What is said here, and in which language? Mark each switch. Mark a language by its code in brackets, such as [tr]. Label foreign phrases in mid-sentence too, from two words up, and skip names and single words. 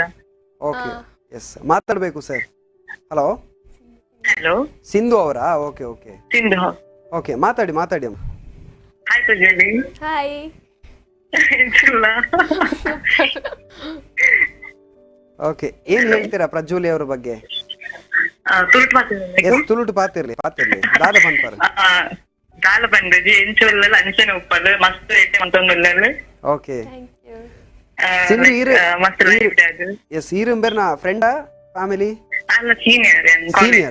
[en] OK, yes, [kn] ಮಾತಾಡ್ಬೇಕು ಸರ್. ಹಲೋ ಹಲೋ, ಸಿಂಧು ಅವರಾ? [en] OK OK [kn] ಸಿಂಧು. ಓಕೆ, ಮಾತಾಡಿ ಅಮ್ಮ. ಹಾಯ್ ಪ್ರಜ್ವಲಿ. ಹಾಯ್. ಓಕೆ, ಏನ್ ಹೇಳ್ತೀರಾ ಪ್ರಜ್ವಲಿ ಅವ್ರ ಬಗ್ಗೆ? [tcy] ತುಳುಟು ಪಾತಿರ್ಲಿ ದಾದ ಪಂಪರ್ ದಾಲ ಬಂದಜಿ ಎಂಚೊಲ್ಲ ಅಂಚನೆ ಉಪ್ಪಲು ಮಸ್ತ್ ಐಟೆ ಅಂತೊಂದುಲ್ಲಲು. ಓಕೆ, ಸಿಂಧು ಎಸ್ ಈರಂಬೆರ್ನ ಫ್ರೆಂಡಾ ಫ್ಯಾಮಿಲಿ? ಅಲ್ಲ, ಸೀನಿಯರ್.